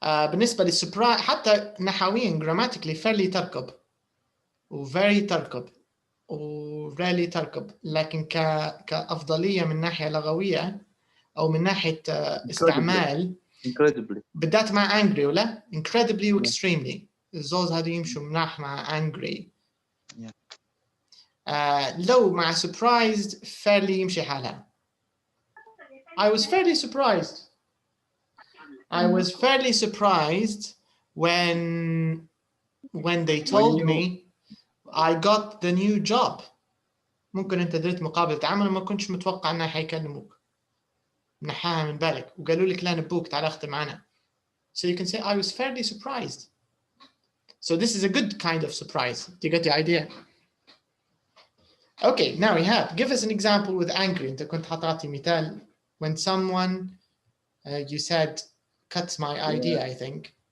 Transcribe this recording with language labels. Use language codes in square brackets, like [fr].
[ar] بالنسبة للسربرايز حتى نحويا grammatically fairly تركب و very تركب و rarely تركب لكن كأفضلية من ناحية لغوية أو من ناحية استعمال بالذات مع angry ولا incredibly و extremely الزوز هذو يمشوا مناح مع angry. لو مع surprised fairly يمشي حالها. [en] I was fairly surprised. I was fairly surprised when they told me I got the new job. [ar] ممكن أنت درت مقابلة عمل ما كنتش متوقع إنه حيكلموك. نحاها من بالك وقالوا لك لا نبوك تعال اختم معنا. [en] So you can say I was fairly surprised. So this is a good kind of surprise. Do you get the idea? Okay, now Ihab, give us an example with angry. [ar] أنت كنت حطعطي مثال [en] when someone you said cut my idea, I think.